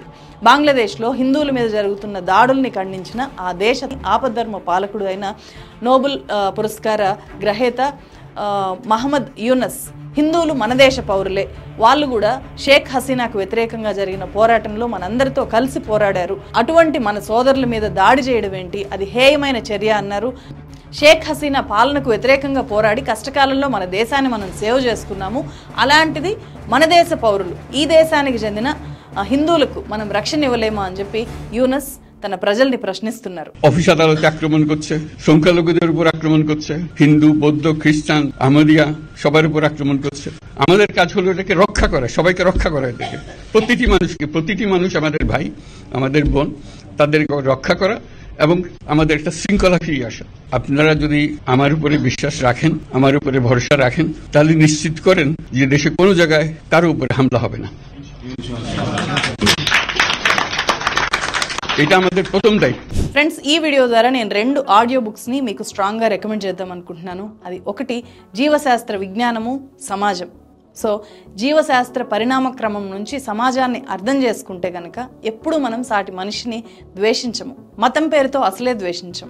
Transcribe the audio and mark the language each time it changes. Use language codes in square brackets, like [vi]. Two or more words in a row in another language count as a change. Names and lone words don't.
[te] బంగ్లాదేశ్లో హిందువుల మీద జరుగుతున్న దాడుల్ని ఖండించిన ఆ దేశ ఆపద్ధర్మ పాలకుడు అయిన నోబెల్ పురస్కార గ్రహీత మహమ్మద్ యూనస్ హిందువులు మన దేశ పౌరులే, వాళ్ళు కూడా షేక్ హసీనాకు వ్యతిరేకంగా జరిగిన పోరాటంలో మనందరితో కలిసి పోరాడారు, అటువంటి మన సోదరుల మీద దాడి చేయడం ఏంటి, అది హేయమైన చర్య అన్నారు. షేక్ హసీనా పాలనకు వ్యతిరేకంగా పోరాడి కష్టకాలంలో మన దేశాన్ని మనం సేవ్ చేసుకున్నాము. అలాంటిది మన దేశ పౌరులు, ఈ దేశానికి చెందిన హిందువులకు మనం రక్షణ ఇవ్వలేమా అని చెప్పి యూనస్ తన ప్రజల్ని ప్రశ్నిస్తున్నారు. [bn] অফিস আদালতে আক্রমণ করছে, সংখ্যালঘুদের উপর আক্রমণ করছে, হিন্দু, বৌদ্ধ, খ্রিস্টান, আহমদিয়া সবার উপর আক্রমণ করছে। আমাদের কাজ হলো এটাকে রক্ষা করা, সবাইকে রক্ষা করা, এটাকে প্রতিটি মানুষ আমাদের ভাই, আমাদের বোন, তাদের রক্ষা করা এবং আমাদের একটা শৃঙ্খলা ফিরিয়ে আসা। আপনারা যদি আমার উপরে বিশ্বাস রাখেন, আমার উপরে ভরসা রাখেন, তাহলে নিশ্চিত করেন যে দেশে কোনো জায়গায় কারো উপরে হামলা হবে না। এটা আমাদের প্রথম দায়িত্ব। [te] ఫ్రెండ్స్, ఈ వీడియో ద్వారా నేను 2 [en] audio books [te] ని మీకు స్ట్రాంగ్ గా రికమెండ్ చేద్దాం అనుకుంటున్నాను. అది ఒకటి జీవశాస్త్ర విజ్ఞానము సమాజం. సో జీవశాస్త్ర పరిణామ క్రమం నుంచి సమాజాన్ని అర్థం చేసుకుంటే కనుక ఎప్పుడు మనం సాటి మనిషిని ద్వేషించము, మతం పేరుతో అసలే ద్వేషించము.